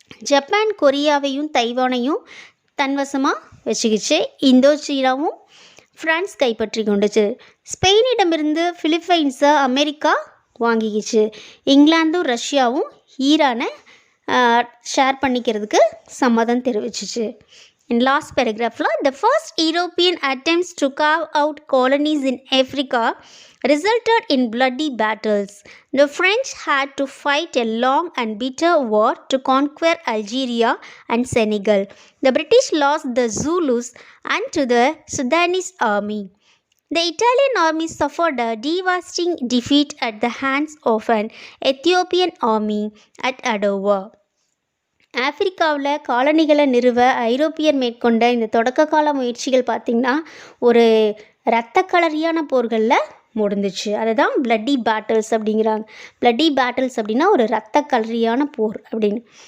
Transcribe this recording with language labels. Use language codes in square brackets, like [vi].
[ta] Japan கொரியாவையும் தைவானையும் தன்வசமாக வச்சுக்கிச்சு. இந்தோசீனாவும் France கைப்பற்றி கொண்டுச்சு. ஸ்பெயினிடமிருந்து பிலிப்பைன்ஸை America வாங்கிக்கிச்சு. இங்கிலாந்தும் ரஷ்யாவும் ஈரானை ஷேர் பண்ணிக்கிறதுக்கு சம்மதம் தெரிவிச்சிச்சு. [en] In last paragraph, the first European attempts to carve out colonies in Africa resulted in bloody battles. The French had to fight a long and bitter war to conquer Algeria and Senegal. The British lost the Zulus and to the Sudanese army. The Italian army suffered a devastating defeat at the hands of an Ethiopian army at Adowa. [ta] ஆப்பிரிக்காவில் காலனிகளை நிறுவ ஐரோப்பியர் மேற்கொண்ட இந்த தொடக்க கால முயற்சிகள் பார்த்திங்கன்னா ஒரு இரத்த களரியான போர்களில் முடிந்துச்சு. அதை தான் பிளட்டி பேட்டில்ஸ் அப்படிங்கிறாங்க. பிளட்டி பேட்டில்ஸ் அப்படின்னா ஒரு இரத்த களரியான போர் அப்படின்னு.